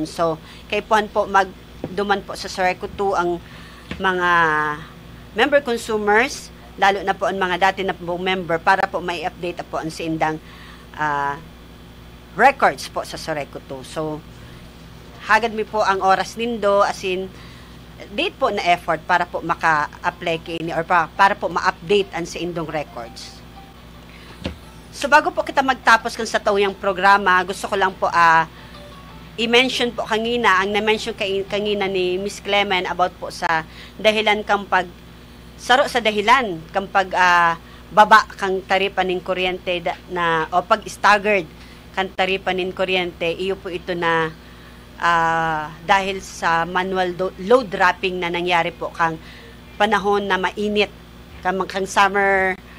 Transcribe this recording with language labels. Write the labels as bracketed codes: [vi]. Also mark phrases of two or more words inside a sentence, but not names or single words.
[bik] So, kay po magduman po sa Sureko 2 ang mga member consumers, lalo na po ang mga dati na po member para po may update po ang sindang records po sa Sureko 2. So, hagad mi po ang oras nindo as in date po na effort para po maka-apply kini or para po ma-update ang sa indong records. So, bago po kita magtapos kung sa tauyang programa, gusto ko lang po i-mention po kanina, ang na-mention kanina ni Miss Clement about po sa dahilan kang saro sa dahilan kang baba kang taripa ng kuryente o pag staggered kang taripa ng kuryente, iyo po ito na dahil sa [en] manual load dropping [bik] na nangyari po kang panahon na mainit kang summer